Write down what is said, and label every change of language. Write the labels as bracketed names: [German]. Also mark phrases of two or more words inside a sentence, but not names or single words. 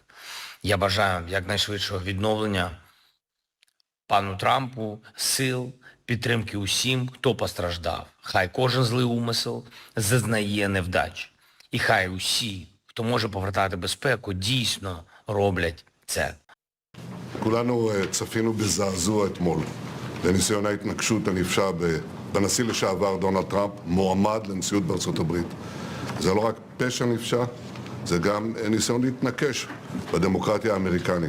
[Ukrainian] Я бажаю якнайшвидшого відновлення пану Трампу, сил, підтримки усім, хто постраждав. Хай кожен злий умисел зазнає невдач. І хай усі, хто може повертати безпеку, дійсно роблять це. [Hebrew] כולנו צפינו בזעזוע אתמול לניסיון ההתנקשות הנפשע בנשיא לשעבר דונלד טראמפ, מועמד לנשיאות בארצות הברית. זה לא רק פשע נפשע, זה גם ניסיון להתנקש בדמוקרטיה האמריקנית.